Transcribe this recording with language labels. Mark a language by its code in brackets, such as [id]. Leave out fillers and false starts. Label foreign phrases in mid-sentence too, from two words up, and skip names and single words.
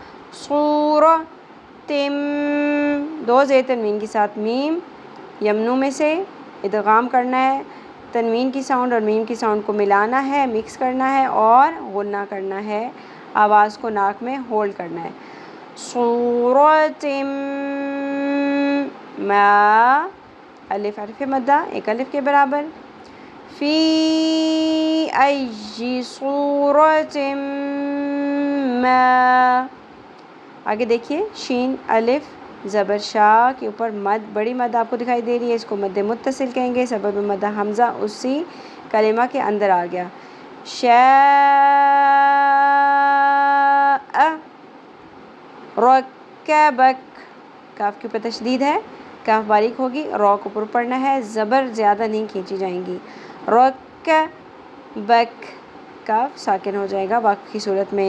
[ur] صورت، دو زیر تنوین کے ساتھ میم یمنو میں سے ادغام کرنا ہے، تنوین کی ساؤنڈ اور میم کی ساؤنڈ کو ملانا ہے، مکس کرنا ہے اور غنہ کرنا ہے، آواز کو ناک میں ہولڈ کرنا ہے، [ar] صورت ما [ur] الف حرف مدہ ایک الف کے برابر، [ar] فی ای صورت ما. [ur] آگے دیکھیے شین الف زبر شاہ کے اوپر مد، بڑی مد آپ کو دکھائی دے رہی ہے، اس کو مد متصل کہیں گے، سبب مدہ حمزہ اسی کلمہ کے اندر آ گیا، [ar] شاء رکبک، [ur] کاف کے اوپر تشدید ہے، کاف باریک ہوگی، را کو پر پڑھنا ہے، زبر زیادہ نہیں کھینچی جائیں گی، رکبک، کاف ساکن ہو جائے گا وقف کی صورت میں.